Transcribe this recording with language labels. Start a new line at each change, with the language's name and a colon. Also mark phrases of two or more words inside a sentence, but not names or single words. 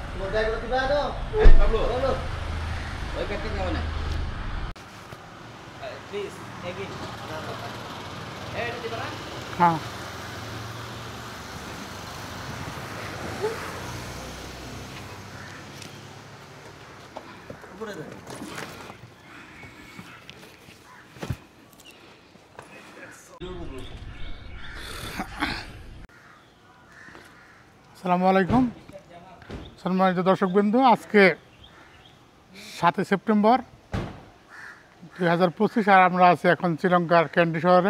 Filipino: Pablo. Oy, cutting ka na.
English: Please, again.
Filipino: Di ba na?
Bangla: হ্যাঁ Upure dai. আসসালামু আলাইকুম সম্মানিত দর্শকবৃন্দ, আজকে 7 সেপ্টেম্বর 2025 আর আমরা আছি এখন শ্রীলঙ্কার ক্যান্ডি শহরে।